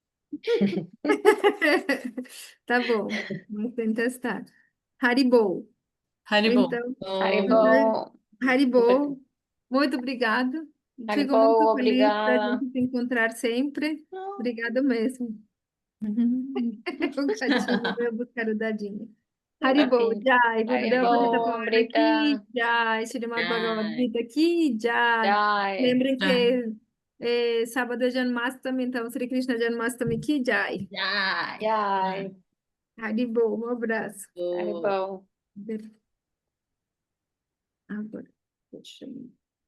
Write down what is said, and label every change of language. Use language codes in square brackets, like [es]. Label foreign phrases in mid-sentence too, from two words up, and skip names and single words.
[pt] Tá bom, vamos tentar estar. Haribo. Haribo. Então, Haribo, Haribo, muito obrigada. Fico Haribo, muito feliz da obrigada. gente se encontrar sempre. Obrigada mesmo. O gatinho veio buscar o dadinho. Haribo, Gatinho. Jai, Gurudeva Purita Haribo, Pavana aqui, Brita. Jai, Shrimad Bhagavad Ai, Gita aqui, Jai. Jai. Lembrem Já. que sábado é Janmashtami, então Sri Krishna Janmashtami aqui, Jai. ai. Jai. Haribo, um abraço. Oh. Haribo. Agora, deixa eu